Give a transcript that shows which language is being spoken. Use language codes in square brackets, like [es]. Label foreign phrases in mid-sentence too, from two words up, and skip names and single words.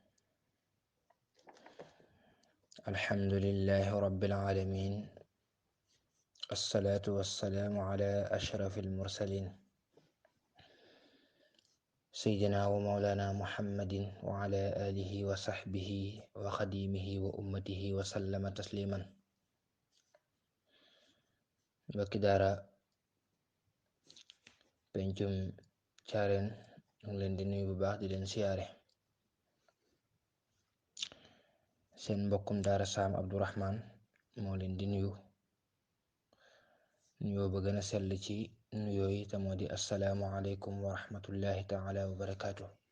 [ar] الحمد لله رب العالمين، الصلاة والسلام على أشرف المرسلين سيدنا ومولانا محمد وعلى آله وصحبه وخديمه وأمته وسلم تسليما. [wo] mbokki daara pencum caareen ñu ngi leen di nuyu bu baax di leen siyaare. seen mbokkum daara Sam Abdourahman moo leen di nuyu nuyoo ba gën a sell ci nuyoo yi te moo di [ar] السلام عليكم ورحمة الله تعالى وبركاته.